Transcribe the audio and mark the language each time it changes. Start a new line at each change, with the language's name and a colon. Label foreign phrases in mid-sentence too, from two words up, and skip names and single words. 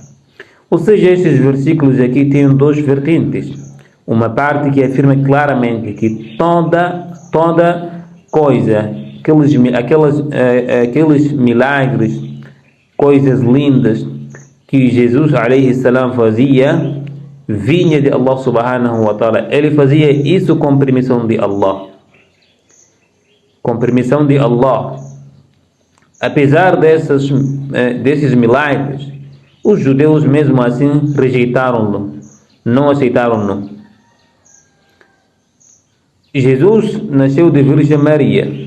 Portuguese: Ou seja, estes versículos aqui têm duas vertentes. Uma parte que afirma claramente que toda coisa, aqueles milagres, coisas lindas que Jesus
Arabic: عليه السلام
Portuguese: fazia, vinha de Allah
Arabic: سبحانه وتعالى.
Portuguese: Ele fazia isso com permissão de Allah. Com permissão de Allah. Apesar desses milagres, os judeus mesmo assim rejeitaram-no, não aceitaram-no. Jesus nasceu de Virgem Maria.